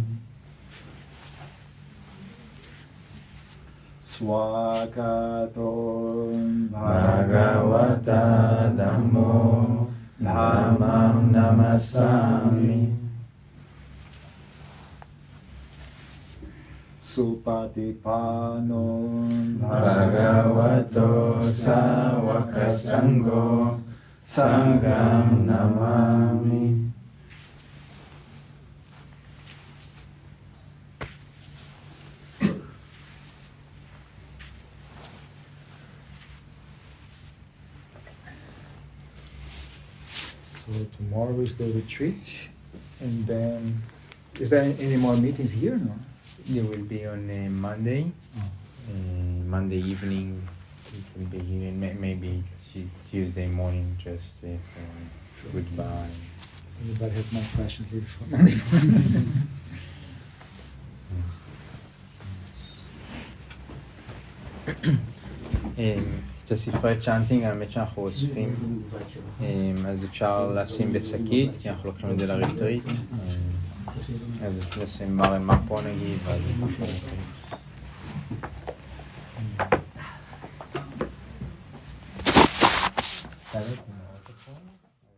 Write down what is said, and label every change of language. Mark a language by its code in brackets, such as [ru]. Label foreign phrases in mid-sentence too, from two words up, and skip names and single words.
[pi] Swakato Bhagavata Dhammo Dhammam Namasami Supatipano Bhagavato Sāvaka Sangho Sangham Namami. [en] So tomorrow is the retreat, and then is there any more meetings here? No. There will be on Monday. Monday evening it will be here, and maybe Tuesday morning just for goodbye. Anybody has more questions here for Monday morning? [he] את הספרי צ'אנטינג, האמת שאנחנו אוספים, אז אפשר לשים בשקית, כי אנחנו לוקחים את זה לריטריט. אז נשים מה פה נגיד, ואז ניקח לריטריט.